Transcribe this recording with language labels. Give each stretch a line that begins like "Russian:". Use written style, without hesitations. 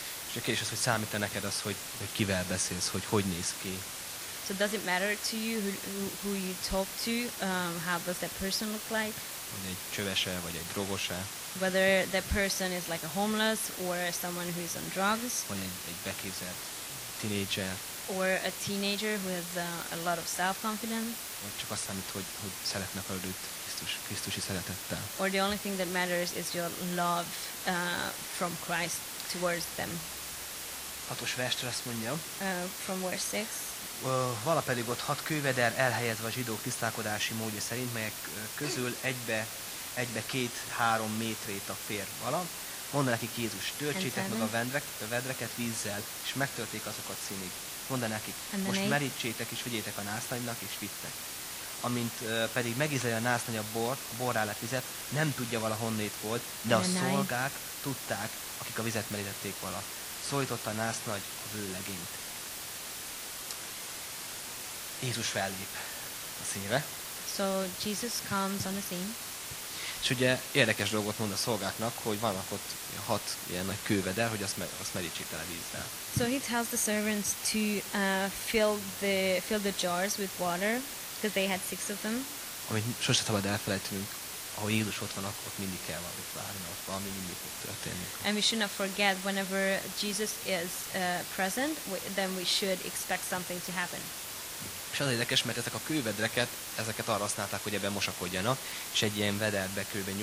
Hungarian: És a kérdés az, hogy számít-e neked az, hogy kivel beszélsz, hogy néz ki?
English: So does it matter to you who you talk to? How does that person look like?
Hungarian: Hogy egy csövese vagy egy drogose?
English: Whether that person is like a homeless or someone who is on drugs?
Hungarian: Vagy egy beképzelt teenager?
English: Or a teenager who has a lot of self-confidence?
Hungarian: Vagy csak azt számít, hogy szeretnek előtt Krisztusi szeretettel?
English: Or the only thing that matters is your love from Christ towards them.
Hungarian: 6. verstől azt mondja.
English: From verse 6.
Hungarian: Vala pedig ott 6 kőveder elhelyezve a zsidók tisztálkodási módja szerint, melyek közül egybe 2-3 métrét a fér vala. Mondta nekik Jézus, töltsétek meg a vedreket vízzel, és megtölték azokat színig. Mondta nekik, most merítsétek, és vigyétek a násznagynak, és vittek. Amint pedig megízlelje a násznagy a bort, a borrá lett vizet, nem tudja vala honnét volt, de a szolgák tudták, akik a vizet merítették vala. Szólította a násznagy a vőlegényt. Jézus fellép a színre.
English: So Jesus comes on the scene.
Hungarian: És ugye érdekes dolgot mond a szolgáknak, hogy vannak ott 6 ilyen nagy kőveder, hogy azt merítsék tele vízzel.
English: So he tells the servants to fill the jars with water, because they had 6 of them.
Hungarian: Amit sosem szabad elfelejtünk, ahol Jézus ott van, ott mindig kell valamit várni, ott valami mindig fog történni.
English: And we should not forget, whenever Jesus is present, then we should expect something to happen.
Hungarian: És az érdekes, mert ezek a kővedreket, ezeket arra használták, hogy ebben mosakodjanak, és egy ilyen vederbe kb.